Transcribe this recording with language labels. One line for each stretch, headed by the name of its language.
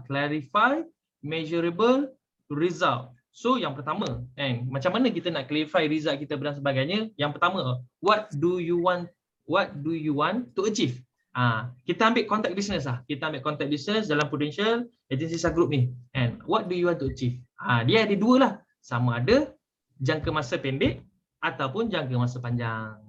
English: Clarify measurable result.
Malay: So yang pertama, macam mana kita nak
English: clarify result
Malay: kita dan sebagainya? Yang pertama,
English: what do you want to achieve?
Malay: Kita ambil contact business lah. Kita ambil contact business dalam Prudential Agency Group ni.
English: And what do you want to achieve?
Malay: Dia ada dua lah. Sama ada jangka masa pendek ataupun jangka masa panjang.